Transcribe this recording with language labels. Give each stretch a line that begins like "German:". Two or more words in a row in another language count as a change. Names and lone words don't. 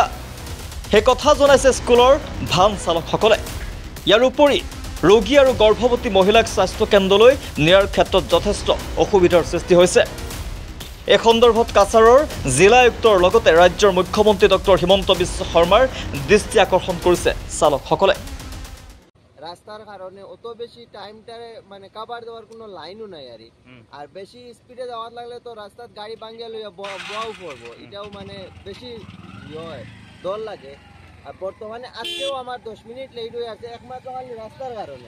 Assamese: সেই কথা জনাইছে স্কুলৰ ভান চালকসকলে। ইয়াৰ উপৰি ৰোগী আৰু গৰ্ভৱতী মহিলাক স্বাস্থ্য কেন্দ্ৰলৈ নিয়াৰ ক্ষেত্ৰত যথেষ্ট অসুবিধাৰ সৃষ্টি হৈছে। এই সন্দৰ্ভত কাছাৰৰ জিলা আয়ুক্তৰ লগতে ৰাজ্যৰ মুখ্যমন্ত্ৰী ডক্টৰ হিমন্ত বিশ্ব শৰ্মাৰ দৃষ্টি আকৰ্ষণ কৰিছে চালকসকলে।
Sylheti: রাস্তার কারণে অত বেশি টাইমটারে মানে কাবার দেওয়ার কোনো লাইনও নাই আর বেশি স্পিডে যাওয়ার লাগলে তো রাস্তার গাড়ি ভাঙিয়া লইয়া বোয়াও পড়বো, এটাও মানে বেশি হয় দল লাগে। আর বর্তমানে আজকেও আমার 10 মিনিট লেট হয়ে আছে একমাত্র খালি রাস্তার কারণে।